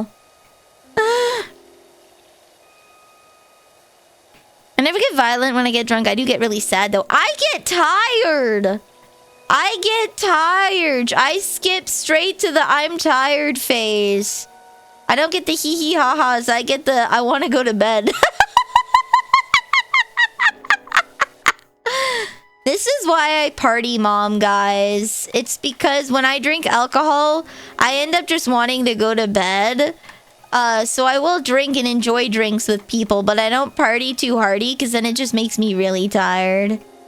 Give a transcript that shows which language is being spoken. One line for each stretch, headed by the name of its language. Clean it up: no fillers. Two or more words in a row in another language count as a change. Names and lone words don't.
English: I never get violent when I get drunk. I do get really sad, though. I get tired. I skip straight to the I'm tired phase. I don't get the hee-hee ha-has. I get the I want to go to bed. This is why I party mom, guys. It's because when I drink alcohol, I end up just wanting to go to bed. So I will drink and enjoy drinks with people, but I don't party too hardy because then it just makes me really tired.